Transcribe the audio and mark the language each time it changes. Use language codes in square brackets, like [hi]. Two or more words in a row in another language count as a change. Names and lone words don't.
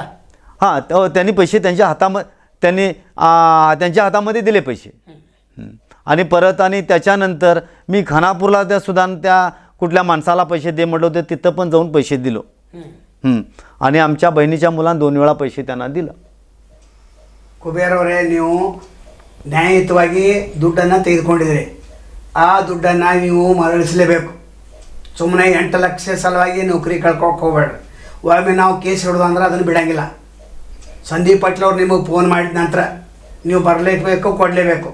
[mr] हां त्यांनी पैसे त्यांच्या हातामध्ये दिले पैसे. आणि परत आणि त्याच्यानंतर मी खानापूरला त्या कुठल्या माणसाला पैसे दे म्हटलं होते, तिथं पण जाऊन पैसे दिलो. आणि आमच्या बहिणीच्या मुलांना 2 वेळा पैसे त्यांना दिलं. [kn] ಕುಬೇರವರೇ, ನೀವು ನ್ಯಾಯಯುತವಾಗಿ ದುಡ್ಡನ್ನು ತೆಗೆದುಕೊಂಡಿದ್ದೀರಿ. ಆ ದುಡ್ಡನ್ನು ನೀವು ಮರಳಿಸಲೇಬೇಕು. ಸುಮ್ಮನೆ 8 ಲಕ್ಷ ಸಲುವಾಗಿ ನೌಕರಿ ಕಳ್ಕೊಳಕ್ಕೆ ಹೋಗ್ಬೇಡ್ರಿ. ಒಮ್ಮೆ ನಾವು ಕೇಸ್ ಹಿಡಿದು ಅಂದ್ರೆ ಅದನ್ನು ಬಿಡೋಂಗಿಲ್ಲ. ಸಂದೀಪ್ ಪಾಟೀಲ್ ಅವ್ರು ನಿಮಗೆ ಫೋನ್ ಮಾಡಿದ ನಂತರ ನೀವು ಬರಲೇಬೇಕು, ಕೊಡಲೇಬೇಕು.